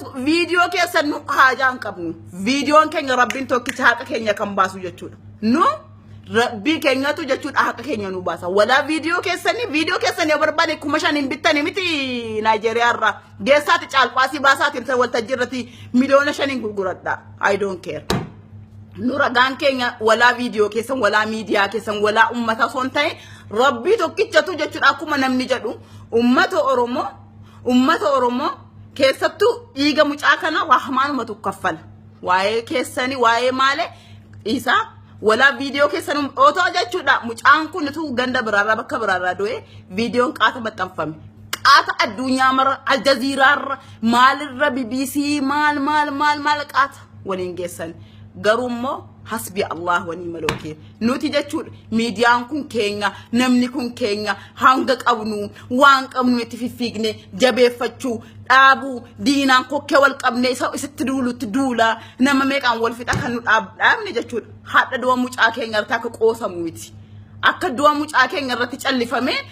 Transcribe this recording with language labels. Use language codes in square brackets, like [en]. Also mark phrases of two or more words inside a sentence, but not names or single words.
[om] viidiyoo keessa nu haajaan qabnu viidiyoon keenya rabbiin tokkicha haqa keenya kan baasu jechuudha nu rabbii keenyatu jechuudha haqa keenya nu baasa wala viidiyoo keessanii barbaade kuma shanin bittani miti Nigeria irraa geessaati caalqaasii baasaatiin ta'e waltajjiirratti miliyoona shanin gurguradha [en] I don't care [om] nu ragaan keenya wala viidiyoo keessan wala miidiyaa keessan wala ummata son ta'e rabbii tokkichatu jechuudha akkuma namni jedhu ummata oromoo keessattu dhiiga mucaa kana rahmaanuma tukaffala waa'ee keessani waa'ee maale isa wala viidiyoo keessan otoo jechuudha mucaan kun tu ganda biraarraa bakka biraarraa du'e viidiyoon qaata maxxanfame qaata addunyaa mara aljaziiraarra maalirra BBC maal qaata waliin geessan garummoo [ar] حسبي الله ونعم الوكيل [om] nuti jechuudha miidiyaan kun keenya namni kun keenya hanga qabnu waan qabnu itti fifigne jabeeffachuu dhaabu diinaan kokkee wal qabne isitti duulutti duula nama meeqaan wal fixa kan nu dhaabne jechuudha hadha du'a mucaa keenya irratti akka qoosamu miti akka du'a mucaa keenya irratti callifame